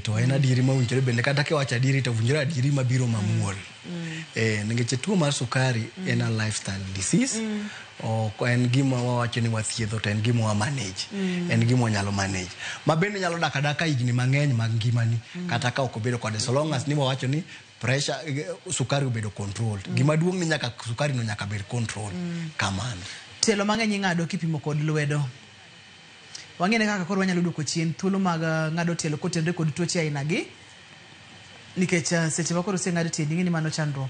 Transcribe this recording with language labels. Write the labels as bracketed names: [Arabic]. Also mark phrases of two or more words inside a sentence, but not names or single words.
[Luo (Kenya and Tanzania)] To en adieri mawinjore bende kata kiwacho adieri to winjore adieri mabiro mamuol. Nikech tuo mar sukari en [English] a lifestyle disease. [Luo (Kenya and Tanzania)] En gima wawacho ni wathiedho to en gima wa manage. En gima wanyalo manage. Ma bende nyalo dak adaka higni mang'eny mag ngimani kata ka ok obedo kode, [English] so long as [Luo (Kenya and Tanzania)] ni wawacho ni pressure sukari obedo controlled. Gima duong' ni nyaka sukari no nyaka bed control kamano. Telo mang'eny ing'ado kipimo kod lwedo. Wang'ene kaka koro wanyalo duoko chien thuolo mag ng'ado tielo kotenore kod tuoche aina gi. Nikech seche ma koro ng'ado tiendi ng'eni mano chandruok.